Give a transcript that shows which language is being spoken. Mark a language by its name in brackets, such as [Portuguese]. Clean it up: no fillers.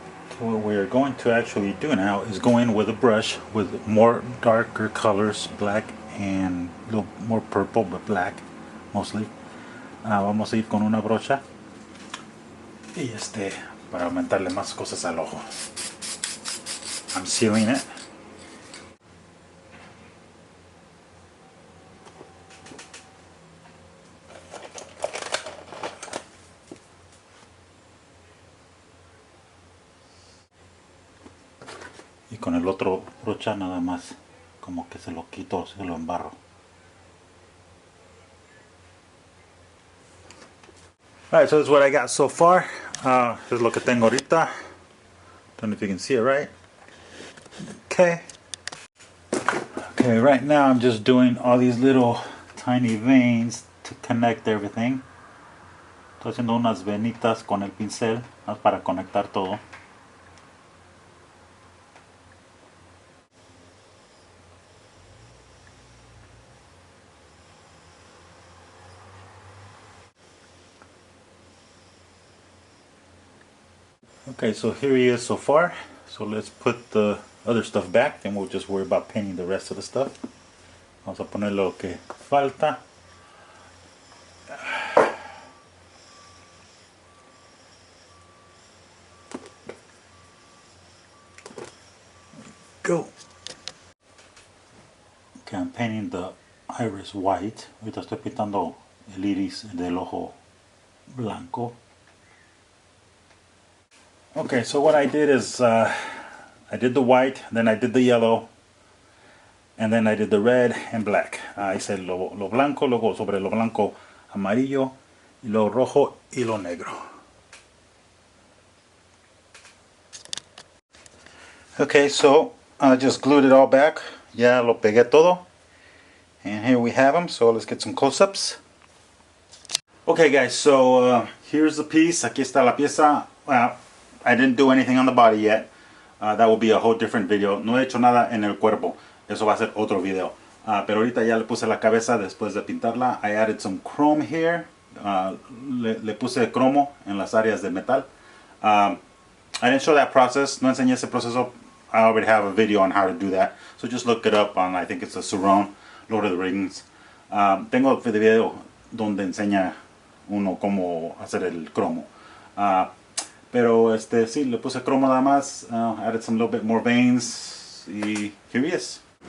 [English] So what we're going to actually do now is go in with a brush with more darker colors, black and a little more purple, but black mostly. [Spanish] Vamos a ir con una brocha y para aumentarle más cosas al ojo. [English] I'm sealing it. [Spanish] Y con el otro brocha nada más como que se lo quito, se lo embarro. [English] Alright, so this is what I got so far. This is lo que tengo ahorita. Don't know if you can see it right. Okay. Okay, right now I'm just doing all these little tiny veins to connect everything. [Spanish] Estoy haciendo unas venitas con el pincel para conectar todo. [English] Okay, so here he is so far. So let's put the other stuff back, and we'll just worry about painting the rest of the stuff. [Spanish] Vamos a poner lo que falta. [English] Go. Okay, I'm painting the iris white. [Spanish] Ahorita estoy pintando el iris del ojo blanco. [English] Okay, so what I did is I did the white, then I did the yellow, and then I did the red and black. [Spanish] Hice lo blanco, luego sobre lo blanco amarillo, y lo rojo y lo negro. [English] Okay, so I just glued it all back. [Spanish] Ya lo pegué todo. [English] And here we have them, so let's get some close-ups. Okay guys, so here's the piece. [Spanish] Aquí está la pieza. [English] I didn't do anything on the body yet. That will be a whole different video. [Spanish] No he hecho nada en el cuerpo. Eso va a ser otro video. Pero ahorita ya le puse la cabeza después de pintarla. [English] I added some chrome here. [Spanish] Le puse cromo en las áreas de metal. [English] I didn't show that process. [Spanish] No enseñé ese proceso. [English] I already have a video on how to do that. So just look it up on, I think it's a Surround, Lord of the Rings. [Spanish] Tengo el video donde enseña uno cómo hacer el cromo. Pero sí, le puse cromo nada más, [English] added some little bit more veins, y here he is.